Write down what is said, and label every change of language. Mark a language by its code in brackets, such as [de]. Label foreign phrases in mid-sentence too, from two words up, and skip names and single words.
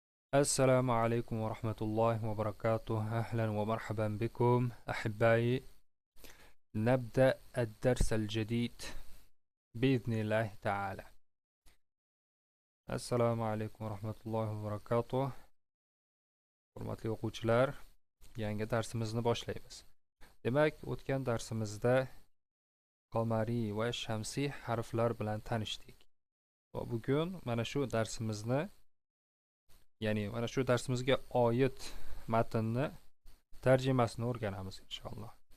[ar] السلام عليكم ورحمة الله وبركاته. أهلا ومرحبا بكم أحبائي. نبدأ الدرس الجديد بإذن الله تعالى. السلام عليكم ورحمة الله وبركاته. [uz] Hurmatli o'quvchilar, yangi darsimizni boshlaymiz. Demak, o'tgan darsimizda qamariy va shamsiy harflar bilan tanishdik. Va bugun mana shu darsimizga oid matnni tarjimasini o'rganamiz inshaalloh.